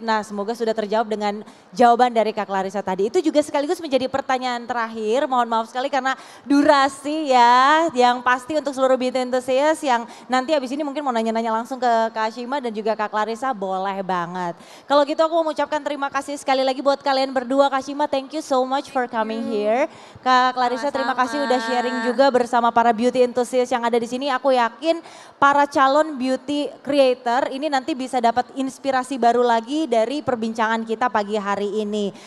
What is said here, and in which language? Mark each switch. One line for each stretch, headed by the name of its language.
Indonesian: Nah semoga sudah terjawab dengan jawaban dari Kak Clarissa tadi. Itu juga sekaligus menjadi pertanyaan terakhir, mohon maaf sekali karena durasi ya. Yang pasti untuk seluruh beauty enthusiast yang nanti habis ini mungkin mau nanya-nanya langsung ke Kak Shima dan juga Kak Clarissa, boleh banget. Kalau gitu aku mau mengucapkan terima kasih sekali lagi buat kalian berdua.
English: Kak Shima, thank you so much for coming here.
Indonesian: Kak Clarissa, terima kasih udah sharing juga bersama para beauty enthusiast yang ada di sini. Aku yakin para calon beauty creator ini nanti bisa dapat inspirasi baru lagi dari perbincangan kita pagi hari ini.